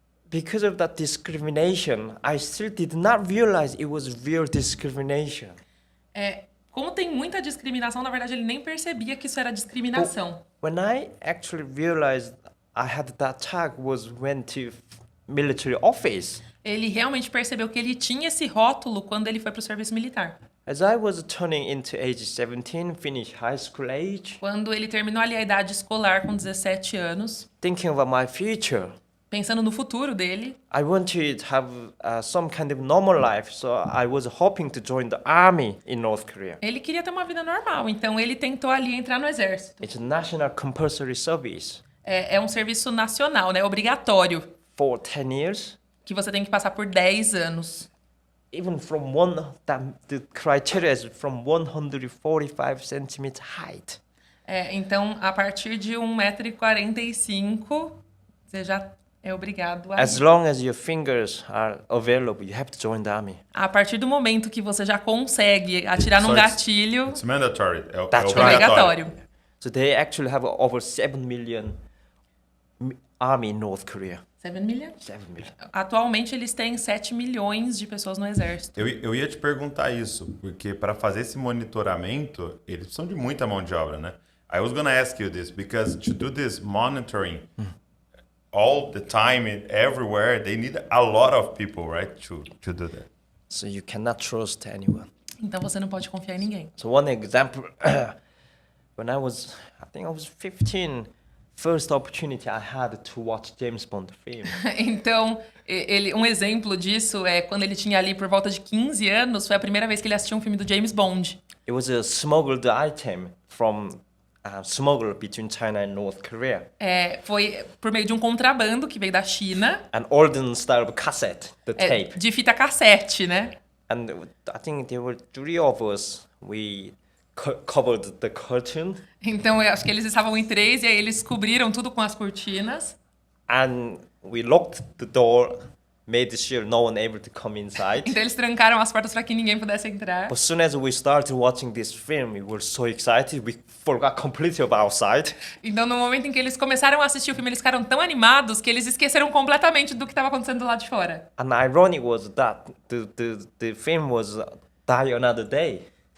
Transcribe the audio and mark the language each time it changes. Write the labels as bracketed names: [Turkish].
[English] Because of that discrimination, I still did not realize it was real discrimination. [Portuguese] Como tem muita discriminação, na verdade ele nem percebia que isso era discriminação. [English] When I actually realized I had that tag was went to military office. [Portuguese] Ele realmente percebeu que ele tinha esse rótulo quando ele foi para o serviço militar. [English] As I was turning into age 17, finished high school age. [Portuguese] Quando ele terminou ali a idade escolar com 17 anos. [English] Thinking about my future. [Portuguese] Pensando no futuro dele. [English] I wanted to have some kind of normal life, so I was hoping to join the army in North Korea. [Portuguese] Ele queria ter uma vida normal, então ele tentou ali entrar no exército. [English] It's a national compulsory service. [Portuguese] É um serviço nacional, né, obrigatório. [English] For 10 years. [Portuguese] Que você tem que passar por 10 anos. [English] Even from the criteria is from 145 centimeters height. [Portuguese] Então a partir de 1,45 m, você já é obrigado a... [English] As long as your fingers are available, you have to join the army. [Portuguese] A partir do momento que você já consegue atirar num gatilho... [English] It's mandatory. É [Portuguese] obrigatório. [English] So they actually have over 7 million army in North Korea. 7 million? 7 million. [Portuguese] Atualmente eles têm 7 milhões de pessoas no exército. Eu ia te perguntar isso, porque para fazer esse monitoramento, eles precisam de muita mão de obra, né? [English] I was gonna ask you this, because to do this monitoring... all the time and everywhere, they need a lot of people, right, to do that. So you cannot trust anyone. [Portuguese] Então você não pode confiar em ninguém. [English] So one example, when I was 15, first opportunity I had to watch James Bond film. [Portuguese] Então, um exemplo disso é quando ele tinha ali por volta de 15 anos, foi a primeira vez que ele assistiu um filme do James Bond. [English] It was a smuggled item from smuggled between China and North Korea. [Portuguese] Foi por meio de um contrabando que veio da China. [English] An olden style of cassette, the tape. [Portuguese] De fita cassete, né? [English] And I think there were 3 of us. We covered the curtain. [Portuguese] Então, eu acho que eles estavam em 3 e aí eles cobriram tudo com as cortinas. [English] And we locked the door, made sure no one able to come inside. [Portuguese] Então eles trancaram as portas para que ninguém pudesse entrar. [English] But as soon as we started watching this film, we were so excited, we forgot completely about outside. [Portuguese] Então no momento em que eles começaram a assistir o filme, eles ficaram tão animados que eles esqueceram completamente do que estava acontecendo do lado de fora. [English] And ironic was that the film was Die Another Day.